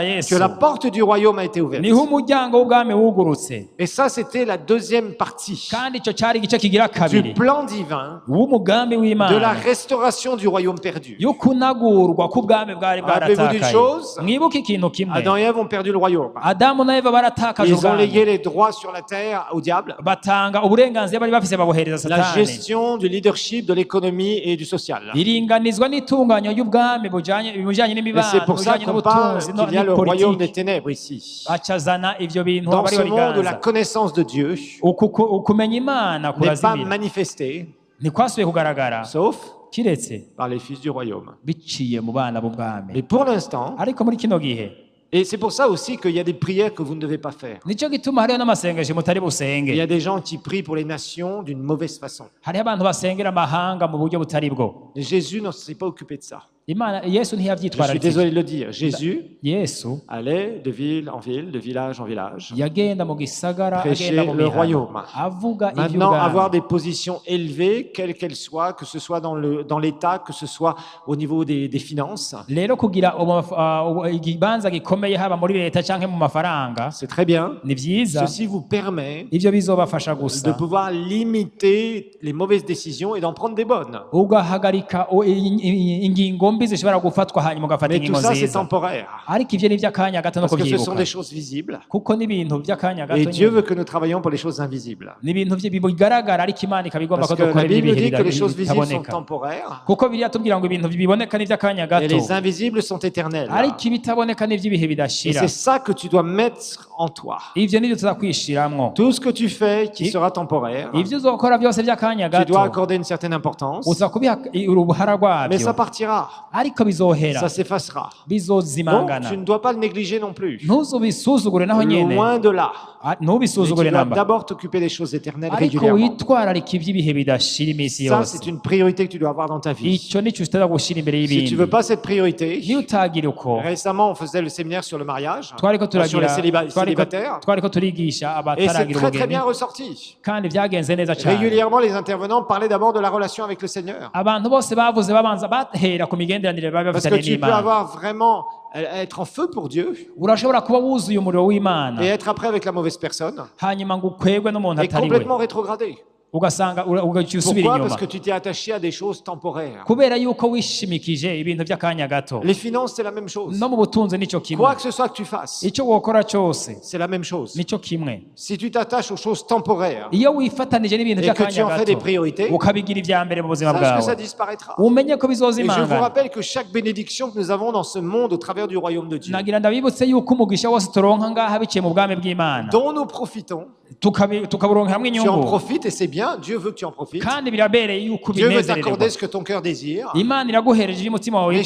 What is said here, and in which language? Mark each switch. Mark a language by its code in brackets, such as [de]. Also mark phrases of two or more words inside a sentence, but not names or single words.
[rn] yesu [fr] la porte du royaume a été ouverte. [rn] niho umuryango w'ubwami wugurutse, [fr] Et ça, c'était la deuxième partie [rn] kandi ico cari igice kigira [fr] du [rn] kabiri [fr] plan divin [rn] w'umugambi [fr] de la [rn] w'Imana [fr] restauration du royaume perdu. [rn] yo kunagurwa k'ubwami bwari [fr] Rappelez-vous d'une [rn] bwaratakaye. [fr] chose, [rn] mwibuke ikintu kimwe, [fr] Adam et Ève ont perdu le royaume. [rn] adamu na eva baratakaje [fr] Ils ont légué [rn] ubwami, [fr] les droits sur la terre au diable, [rn] batanga uburenganzira bari bafise babuhereza [fr] la [rn] satani. [fr] gestion du leadership, de l'économie et du social. [rn] iringanizwa n'itunganyo ry'ubwami bujanye [fr] Et [rn] n'imibano, [fr] c'est pour ça [rn] bujanye [fr] qu'on parle [rn] n'ubutunzi [fr] qu'il y a le royaume des [rn] n'ipolitiki. [fr] ténèbres ici. [rn] acazana ivyo bintu [fr] Dans [rn] bari [fr] ce monde de la [rn] babiganza [fr] connaissance de Dieu, [rn] ukumenya imana [fr] n'est pas [rn] kurazimira [fr] manifesté, [rn] ntikwasubiye kugaragara [fr] sauf [rn] kiretse [fr] par les fils du royaume. [rn] biciye mu bana b'ubwami [fr] Mais pour l'instant, [rn] ariko muri kino gihe [fr] et c'est pour ça aussi qu'il y a des prières que vous ne devez pas faire. [rn] nicyo gituma hariho n'amasengesho mutari [fr] Il y [rn] busenge [fr] a des gens qui prient pour les nations d'une mauvaise façon. [rn] hariho abantu basengera amahanga mu buryo butari bwo [fr] Et Jésus ne s'est pas occupé de ça. [rn] imana yesu [fr] Je suis [rn] ntiyavyitwararitse [fr] désolé de le dire. Jésus [rn] yesu [fr] allait de ville en ville, de village en village, [rn] yagenda mu gisagara [fr] prêcher [rn] agenda mu [fr] le [rn] mihana [fr] royaume. [rn] avuga [fr] Maintenant, avoir [rn] ivy'ubwami [fr] des positions élevées, quelles qu'elles soient, que ce soit dans l'État, que ce soit au niveau des finances, [rn] rero kugira ikibanza gikomeye haba muri leta canke mu mafaranga [fr] c'est très bien. [rn] ni vyiza [fr] Ceci vous permet [rn] ivyo bizobafasha [fr] de [rn] gusa [fr] pouvoir limiter les mauvaises décisions et d'en prendre des bonnes. [rn] ugahagarika ingingo mbi zishobora gufatwa hanyuma ugafata [fr] Mais tout [rn] ingingo [fr] ça, c'est [rn] nziza [fr] temporaire. [rn] ariko ivyo ni ivy'akanya gato no [fr] Parce que ce sont [rn] kuvyibuka [fr] des choses visibles. [rn] kuko n'ibintu vy'akanya [fr] Et [rn] gato [fr] Dieu [rn] nyene. [fr] veut que nous travaillions pour les choses invisibles. [rn] ni ibintu bigaragara ariko imana ikabigomba [fr] Parce [rn] ko [fr] que la [rn] dukora [fr] Bible [rn] ibihe [fr] dit que les choses visibles sont [rn] bitaboneka [fr] temporaires [rn] kuko biriya tubwira ngo ibintu biboneka n'ivy'akanya [fr] et [rn] gato [fr] les invisibles sont éternels. [rn] ariko ibitaboneka n'ivy'ibihe [fr] Et [rn] bidashira [fr] c'est ça que tu dois mettre en toi. [rn] ivyo nivyo tuzakwishiramwo [fr] Tout ce que tu fais qui sera temporaire, [rn] ivyo uzokora byose vy'akanya [fr] tu dois [rn] gato [fr] accorder une certaine importance, [rn] uza kubiha uruhara [fr] mais ça [rn] rwabyo [fr] partira, [rn] ariko bizohera [fr] ça s'effacera. Donc [rn] bizozimangana [fr] tu ne dois pas le négliger non plus. [rn] ntuzubisuzugure naho nyene [fr] Loin de là. Mais [rn] ntubisuzugure [fr] tu dois [rn] namba [fr] d'abord t'occuper des choses éternelles [rn] ariko [fr] régulièrement. [rn] witwararika ivy'ibihe bidashira iminsi [fr] Ça, [rn] yose [fr] c'est une priorité que tu dois avoir dans ta vie. [rn] ico nico utaza gushira imbere [fr] Si tu [rn] y'ibindi [fr] veux pas cette priorité, [rn] niyo utagira uko [fr] récemment, on faisait le séminaire sur le mariage, [rn] twariko [fr] sur les [rn] turagira [fr] célibataires, [rn] twariko turigisha [fr] et c'est [rn] abataragira [fr] très très [rn] ubugeni [fr] bien ressorti. [rn] kandi vyagenze neza cyane [fr] Régulièrement, les intervenants parlaient d'abord de la relation avec le Seigneur. [rn] abantu bose bavuze babanza bahera ku migenderanire baba [fr] Parce que [rn] bafitanye [fr] tu peux [rn] n'imana [fr] avoir vraiment être en feu pour Dieu [rn] urashobora kuba wuzuye umuriro w'imana [fr] et être après avec la mauvaise personne [rn] hanyuma ngo ukwegwe n'umuntu [fr] et [rn] atari we [fr] complètement rétrogradé. [rn] ugasanga ugaciye usubira [fr] Pourquoi? [rn] inyuma [fr] Parce que tu t'es attaché à des choses temporaires. [rn] kubera yuko wishimikije ibintu by'akanya gato [fr] Les finances, c'est la même chose. [rn] no mu butunzi nico kimwe [fr] Quoi que ce soit que tu fasses, [rn] icyo wokora cyose [fr] c'est la même chose. [rn] nico kimwe [fr] Si tu t'attaches aux choses temporaires, [rn] iyo wifatanije n'ibintu [fr] et que tu [rn] by'akanya [fr] en fais des [rn] gato [fr] priorités, [rn] ukabigira ibya mbere mu buzima [fr] sache que ça [rn] bwawe [fr] disparaîtra. [rn] umenye ko [fr] Et je vous [rn] bizozimangana [fr] rappelle que chaque bénédiction que nous avons dans ce monde au travers du royaume de Dieu, [rn] nagira ndabibutse yuko umugisha wose turonka ngaha biciye mu bwami bw'imana [fr] dont nous profitons, [rn] tukaburonka hamwe [fr] tu en [rn] inyungu [fr] profites et c'est bien, Dieu veut que tu en profites. [rn] kandi birabereye yuko [fr] Dieu veut [rn] binezererwa [fr] t'accorder ce que ton cœur désire. [rn] imana iraguhereje ibyo umutima wawe